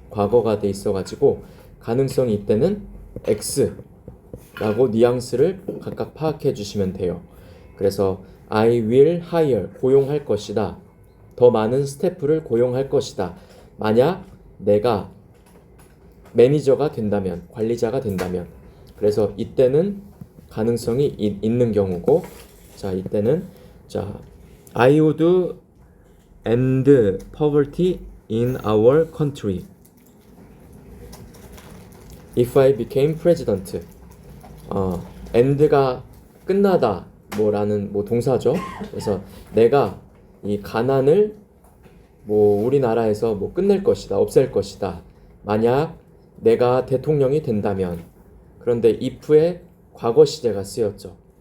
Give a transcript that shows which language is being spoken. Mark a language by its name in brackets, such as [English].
[Korean] 과거가 돼 있어가지고 가능성이 이때는 x라고 뉘앙스를 각각 파악해 주시면 돼요. 그래서 I will hire, 고용할 것이다. 더 많은 스태프를 고용할 것이다. 만약 내가 매니저가 된다면, 관리자가 된다면. 그래서 이때는 가능성이 있는 경우고, 자, 이때는 자, [English] I would end poverty in our country if I became president. [Korean] end가 끝나다 뭐라는 동사죠. 그래서 내가 이 가난을 우리나라에서 끝낼 것이다, 없앨 것이다. 만약 내가 대통령이 된다면. 그런데 if의 과거 시제가 쓰였죠.